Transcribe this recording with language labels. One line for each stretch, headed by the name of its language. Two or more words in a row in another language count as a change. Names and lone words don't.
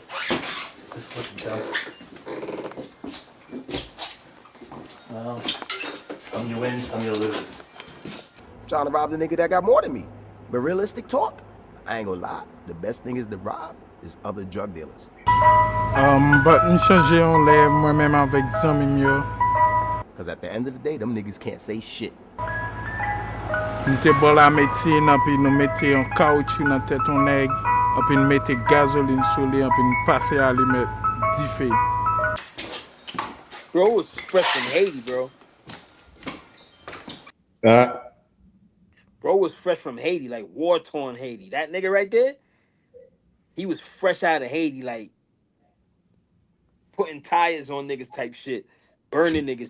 English: This looking dope. Well, some you win, some you lose. Trying to rob the nigga that got more than me. But realistic talk, I ain't gonna lie. The best thing is to rob is other drug dealers.
Haitian Creole: But m chanje yon lè moi-même avec zami yo.
English: Cause at the end of the day, them niggas can't say shit.
Haitian Creole: Nou te bon la metye nan pi nou mette yon caoutchouc nan tèt yon nèg, api nou mette gasoline sou li, api nou passe a li met di fe.
English: Bro was fresh from Haiti, bro. Bro was fresh from Haiti, like war-torn Haiti. That nigga right there, he was fresh out of Haiti, like putting tires on niggas type shit, burning niggas.